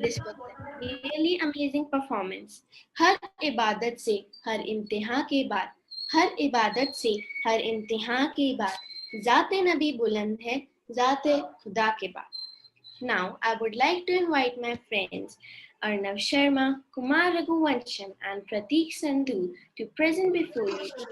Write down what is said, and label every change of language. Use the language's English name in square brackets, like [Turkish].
[English] This was a really amazing performance. [Hindi] हर इबादत से हर इम्तिहान के बाद, हर इबादत से हर इम्तिहान के बाद, ज़ाते नबी बुलंद है, ज़ाते खुदा के बाद. [English] Now, I would like to invite my friends Arnav Sharma, Kumar Raghuvansham, and Prateek Sandhu to present before you.